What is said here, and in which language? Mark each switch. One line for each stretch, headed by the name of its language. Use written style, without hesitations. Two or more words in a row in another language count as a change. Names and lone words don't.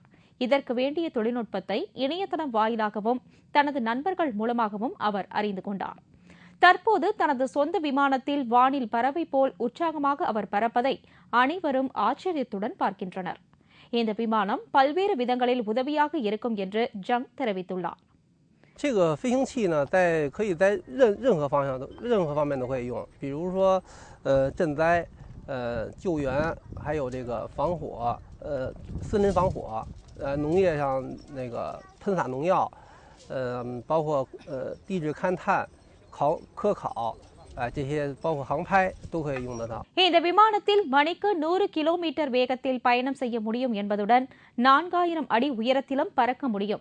Tamil: இதற்கு வேண்டிய தொழில்நுட்பத்தை இணையதளம் வாயிலாகவும் தனது நண்பர்கள் மூலமாகவும் அவர் அறிந்து கொண்டார். தற்போது தனது சொந்த விமானத்தில் வானில் பறவை போல் உற்சாகமாக அவர் பறப்பதை அனைவரும் ஆச்சரியத்துடன் பார்க்கின்றனர். இந்த விமானம் பல்வேறு விதங்களில் உதவியாக இருக்கும் என்று ஜங் தெரிவித்துள்ளார்.
Chinese: 这个飞行器呢，可以在任何方面都可以用，比如说赈灾、救援，还有这个防火，森林防火，农业上那个喷洒农药，包括地质勘探、科考。这些包括航拍都可以用得到。
Tamil: இந்த விமானத்தில் மணிக்கு 100 கிலோமீட்டர் வேகத்தில் பயணம் செய்ய முடியும் என்பதுடன் 4000 அடி உயரத்திலும் பறக்க முடியும்.